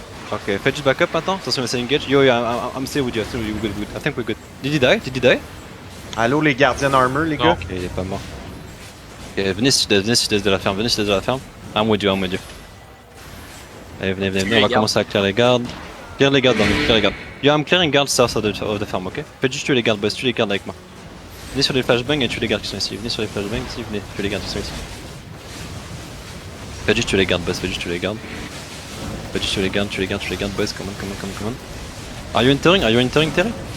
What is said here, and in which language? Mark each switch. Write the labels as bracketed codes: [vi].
[fr] Ok, faites juste backup maintenant. Attention, c'est engage. [en] Yo, I'm stay with you. Good. I think we're good. Did he die? [fr] Allô les gardiens armor les gars? Ok, il est pas mort. Ok, venez sud-est de la ferme. [en] I'm with you. [fr] Allez, venez, on va commencer à clear les gardes. Clear les gardes. [en] Yo, I'm clearing guards south of the farm, ok? [fr] Faites juste tuer les gardes, boss, tuez les gardes avec moi. Venez sur les flashbangs et tuez les gardes qui sont ici. Venez tuer les gardes qui sont ici. Faites juste tuer les gardes, boss, tuez les gardes, boss, [en] come on. Are you entering, Terry?